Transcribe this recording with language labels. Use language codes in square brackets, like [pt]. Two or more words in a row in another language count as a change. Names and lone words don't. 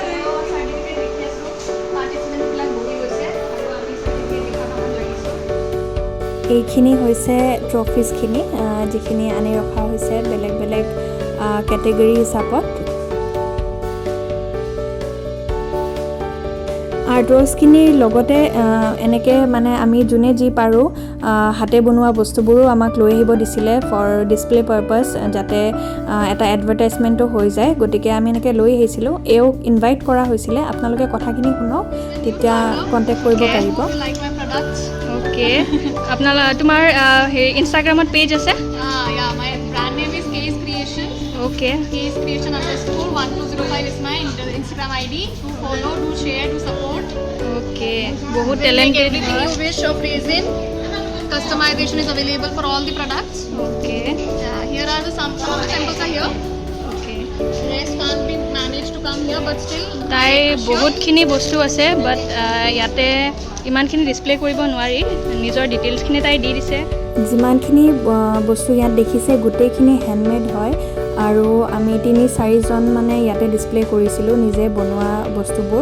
[as] এইখিনি হৈছে ট্ৰফিজখিনি যিখিনি আনি ৰখা হৈছে বেলেগ বেলেগ কেটেগৰী হিচাপত আৰ্ট ৱৰ্কছখিনিৰ লগতে এনেকৈ মানে আমি যোনে যি পাৰোঁ হাতে বনোৱা বস্তুবোৰো আমাক লৈ আহিব দিছিলে [en] for display purpose, [as] যাতে এটা এডভাৰটাইজমেণ্টো হৈ যায়। গতিকে আমি এনেকৈ লৈ আহিছিলোঁ। এওঁক ইনভাইট কৰা হৈছিলে। আপোনালোকে কথাখিনি শুনক, তেতিয়া কণ্টেক্ট কৰিব পাৰিব। [en] like my products [as] অ'কে তোমাৰ হেৰি ইনষ্টাগ্ৰামত পেজ আছে? [en] yeah, my brand name is Case Creation. [as] অ'কে [en] Case Creation _1205 is my Instagram ID. Do follow, do share, do support. [as] অ'কে বহুত [en] We'll make [as] টেলেণ্টেড [en] everything you wish of resin. Customization is available for all the products. [as] অ'কে [en] Here are the some of the samples are here. [as] অ'কে [en] Rest can't be managed to come here, but still. [as] তাই বহুতখিনি বস্তু আছে, বাট ইয়াতে ইমানখিনি ডিছপ্লে কৰিব নোৱাৰি। নিজৰ ডিটেইলছখিনি তাই দি দিছে। যিমানখিনি বস্তু ইয়াত দেখিছে গোটেইখিনি হেণ্ডমেড হয়, আৰু আমি 3-4জন মানে ইয়াতে ডিছপ্লে কৰিছিলোঁ নিজে বনোৱা বস্তুবোৰ।